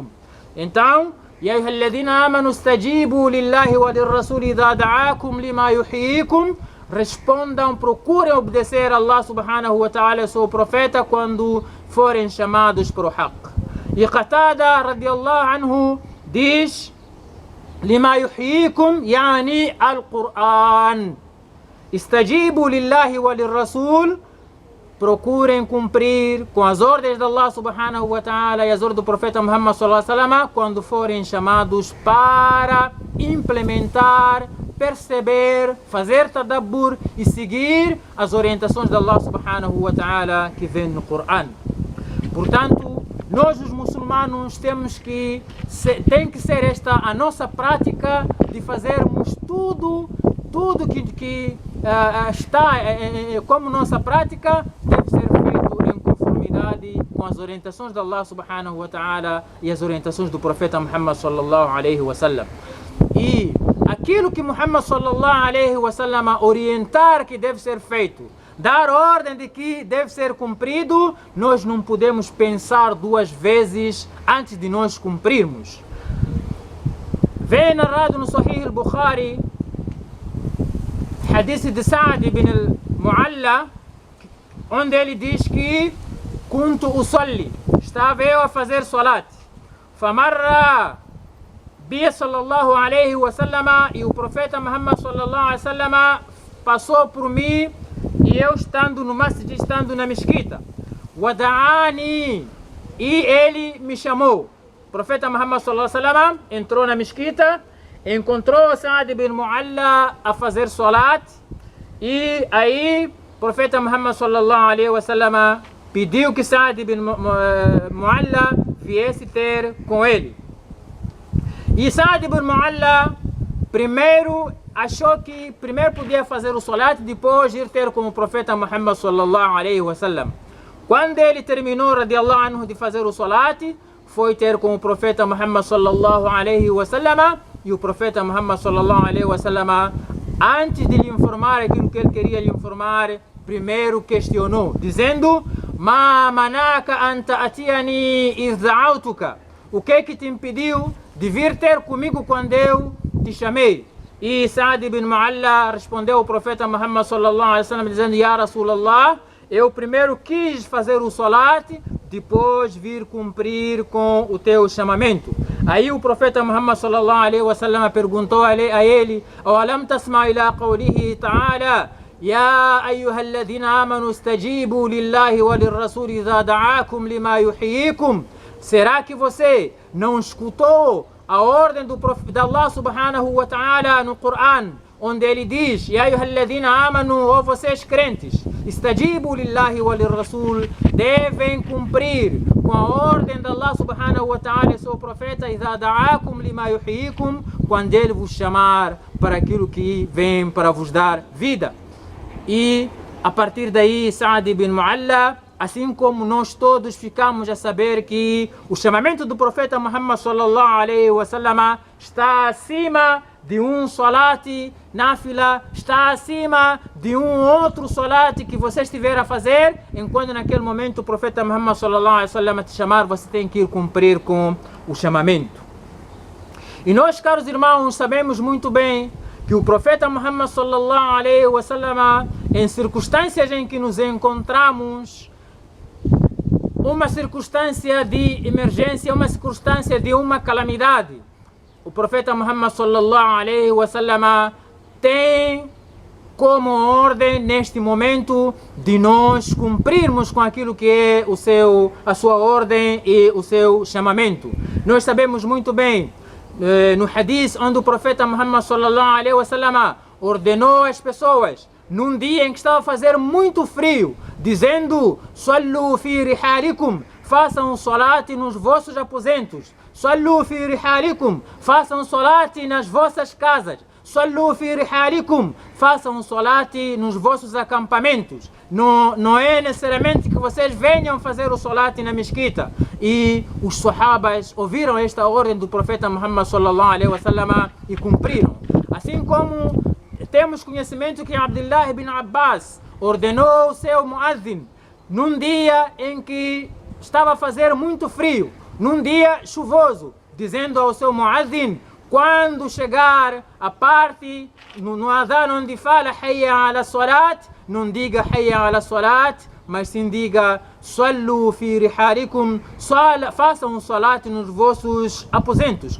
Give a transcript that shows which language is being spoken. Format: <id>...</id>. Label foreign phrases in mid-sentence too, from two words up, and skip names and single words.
<ar>Então, يا أيها الذين آمنوا استجيبوا لله وللرسول إذا دعاكم لما يحييكم,</ar> <pt>respondam, procurem obedecer a Allah</pt> <ar>سبحانه وتعالى</ar> <pt>e seu profeta quando forem chamados para o haq.</pt> <ar>E Qatada رضي الله عنه diz: لما يحييكم يعني القرآن. استجيبوا لله وللرسول,</ar> <pt>procurem cumprir com as ordens de Allah</pt> <ar>سبحانه وتعالى</ar> <pt>e as ordens do profeta Muhammad</pt> <ar>صلى الله عليه وسلم</ar> <pt>quando forem chamados para implementar, perceber, fazer tadabbur e seguir as orientações de Allah</pt> <ar>سبحانه وتعالى</ar> <pt>que vem no Coran. Portanto, Nós, os muçulmanos, tem que ser esta a nossa prática de fazermos tudo que está como nossa prática deve ser feito em conformidade com as orientações de Allah</pt> <ar>سبحانه وتعالى</ar> <pt>e as orientações do profeta Muhammad</pt> <ar>صلى الله عليه وسلم.</ar> <pt>E aquilo que Muhammad</pt> <ar>صلى الله عليه وسلم</ar> <pt>orientar que deve ser feito, dar ordem de que deve ser cumprido, nós não podemos pensar duas vezes antes de nós cumprirmos. Vem narrado no Sahih al-Bukhari, hadith de Sa'd ibn al-Mu'alla, onde ele diz que</pt> <ar>كنت أصلي,</ar> <pt>estava eu a fazer salat,</pt> <ar>فمر بي صلى الله عليه وسلم,</ar> <pt>e o profeta Muhammad</pt> <ar>صلى الله عليه وسلم</ar> <pt>passou por mim, e eu estando no masjid, estando na mesquita, wada'ani, e ele me chamou. O profeta Muhammad</pt> <ar>صلى الله عليه وسلم</ar> <pt>entrou na mesquita, encontrou Sa'd ibn Mu'alla a fazer salat, e aí o profeta Muhammad</pt> <ar>صلى الله عليه وسلم</ar> <pt>pediu que Sa'd ibn Mu'alla viesse ter com ele. E Sa'd ibn Mu'alla primeiro achou que primeiro podia fazer o salat, depois ir ter com o profeta Muhammad</pt> <ar>صلى الله عليه وسلم.</ar> <pt>Quando ele terminou,</pt> <ar>رضي الله عنه,</ar> <pt>de fazer o salat, foi ter com o profeta Muhammad</pt> <ar>صلى الله عليه وسلم,</ar> <pt>e o profeta Muhammad</pt> <ar>صلى الله عليه وسلم,</ar> <pt>antes de lhe informar aquilo que ele queria lhe informar, primeiro questionou, dizendo:</pt> <ar>ما منعك أن تأتيني إذ دعوتك?</ar> <pt>O que te impediu de vir ter comigo quando eu te chamei? E Sa'd ibn Mu'alla respondeu ao profeta Muhammad</pt> <ar>صلى الله عليه وسلم</ar> <pt>dizendo:</pt> <ar>يا رسول الله,</ar> <pt>eu primeiro quis fazer o salat, depois vir cumprir com o teu chamamento. Aí o profeta Muhammad</pt> <ar>صلى الله عليه وسلم</ar> <pt>perguntou a ele:</pt> <ar>أولم تسمع إلى قوله تعالى يا أيها الذين آمنوا استجيبوا لله وللرسول إذا دعاكم لما يحييكم?</ar> <pt>Será que você não escutou a ordem de Allah</pt> <ar>سبحانه وتعالى</ar> <pt>no Coran, onde ele diz:</pt> <ar>يا أيها الذين آمنوا,</ar> <pt>ó vocês crentes,</pt> <ar>استجيبوا لله وللرسول,</ar> <pt>devem cumprir com a ordem de Allah</pt> <ar>سبحانه وتعالى</ar> <pt>e seu profeta,</pt> <ar>إذا دعاكم لما يحييكم,</ar> <pt>quando ele vos chamar para aquilo que vem para vos dar vida. E a partir daí Sa'd ibn Mu'alla, assim como nós todos ficamos a saber que o chamamento do profeta Muhammad</pt> <ar>صلى الله عليه وسلم</ar> <pt>está acima de um</pt> <ar>صلاة نافلة,</ar> <pt>está acima de um outro salat que você estiver a fazer, enquanto naquele momento o profeta Muhammad</pt> <ar>صلى الله عليه وسلم</ar> <pt>te chamar, você tem que ir cumprir com o chamamento. E nós, caros irmãos, sabemos muito bem que o profeta Muhammad</pt> <ar>صلى الله عليه وسلم,</ar> <pt>em circunstâncias em que nos encontramos, uma circunstância de emergência, uma circunstância de uma calamidade, o profeta Muhammad</pt> <ar>صلى الله عليه وسلم</ar> <pt>tem como ordem neste momento de nós cumprirmos com aquilo que é a sua ordem e o seu chamamento. Nós sabemos muito bem no hadith onde o profeta Muhammad</pt> <ar>صلى الله عليه وسلم</ar> <pt>ordenou às pessoas num dia em que estava a fazer muito frio, dizendo:</pt> <ar>صلوا في رحالكم,</ar> <pt>façam salat nos vossos aposentos.</pt> <ar>صلوا في رحالكم,</ar> <pt>façam salat nas vossas casas.</pt> <ar>صلوا في رحالكم,</ar> <pt>façam salat nos vossos acampamentos. Não é necessariamente que vocês venham fazer o salat na mesquita. E os sahabas ouviram esta ordem do profeta Muhammad</pt> <ar>صلى الله عليه وسلم</ar> <pt>e cumpriram. Assim como temos conhecimento que Abdullah ibn Abbas ordenou o seu muazzin num dia em que estava a fazer muito frio, num dia chuvoso, dizendo ao seu muazzin: quando chegar a parte no adhan onde fala</pt> <ar>حي على الصلاة,</ar> <pt>não diga</pt> <ar>حي على الصلاة,</ar> <pt>mas sim diga</pt> <ar>صلوا في رحالكم,</ar> <pt>façam um salat nos vossos aposentos.</pt>